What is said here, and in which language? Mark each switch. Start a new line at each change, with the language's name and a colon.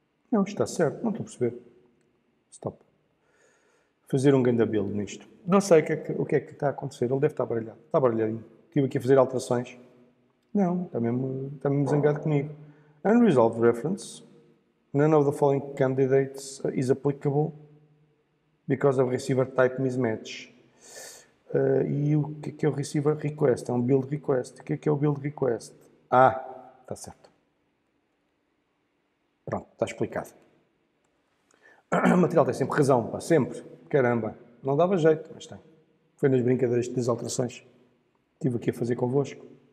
Portuguese: Não, está certo. Não estou a perceber. Stop. Fazer um grande build nisto. Não sei o que é que está a acontecer. Ele deve estar baralhado. Está baralhadinho. Estive aqui a fazer alterações. Não, está mesmo zangado comigo.
English: Unresolved reference. None of the following candidates is applicable because of receiver type mismatch.
Portuguese: E o que é o receiver request? É um build request. O que é o build request? Ah, está certo. Pronto, está explicado. O material tem sempre razão, pá, sempre. Caramba, não dava jeito, mas tem. Foi nas brincadeiras das alterações. Estive aqui a fazer convosco.